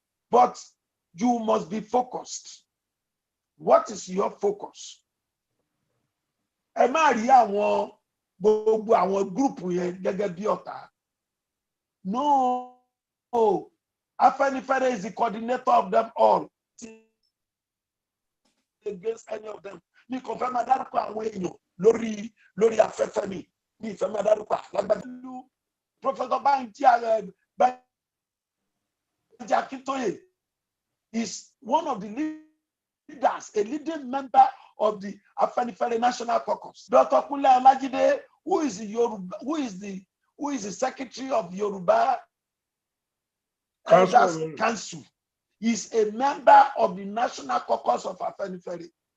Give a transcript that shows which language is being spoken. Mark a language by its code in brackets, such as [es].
[en] But you must be focused. What is your focus? [yo] Ẹ má rí àwọn gbogbo àwọn gúrùpù yẹn gẹ́gẹ́ bí ọ̀tá. [en] No, Afẹ́nifẹ́re is the coordinator of them all. Against any of them. [yo] Ní kò fẹ́ máa dárúkọ àwọn èèyàn lórí afẹ́fẹ́ mi. Ní ìfẹ́ máa dárúkọ alágbàdúró. [en] Professor Banji Akintoye is one of the leaders, a leading member of the Afẹ́nifẹ́re National Caucus. Dr. Kunle Olajide, who is the secretary of the Yoruba Council, is a member of the National Caucus of Afẹ́nifẹ́re.